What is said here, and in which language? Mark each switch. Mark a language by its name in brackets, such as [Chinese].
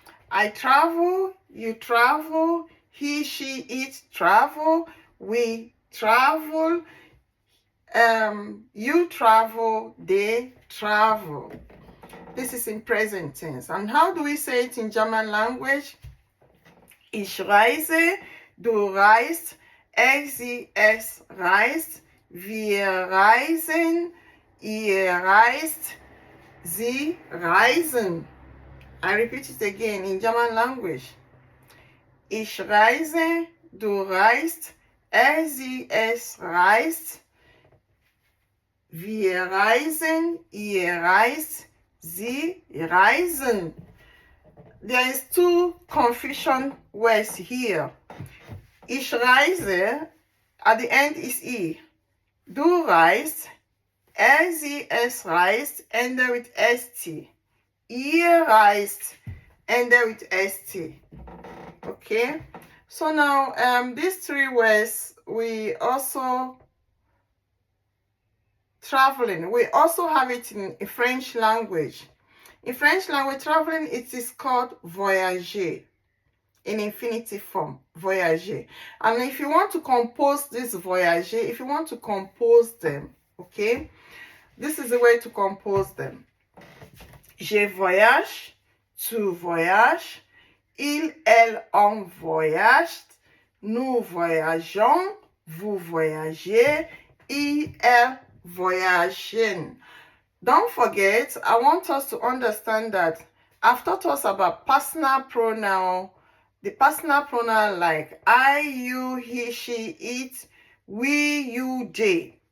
[English] I travel, you travel, he, she, it travel, we travel, you travel, they travel. This is in present tense. And how do we say it in German language? [German] Ich reise, du reist, sie, es reist, wir reisen, ihr reist, sie reisen. [English] I repeat it again in German language. [German] Ich reise, du reist, sie, es reist, wir reisen, ihr reist, sie reisen. [English] There is 2 confusion words here. [German] Ich reise, [English] at the end is e. [German] Du reist, sie, es reist, [English] ended with st. [German] Ihr reist, [English] ended with st. Okay, so now these 3 words, we also traveling. We also have it in French language. In French language, traveling, it is called voyager in infinitive form, voyager. And if you want to compose this voyager, if you want to compose them, okay, this is the way to compose them. [French] Je voyage, tu voyages, il, elle, on voyage, nous voyageons, vous voyagez, il, elle voyagent. [English] Don't forget, I want us to understand that I've taught us about personal pronoun. The personal pronoun like I, you, he, she, it, we, you, they.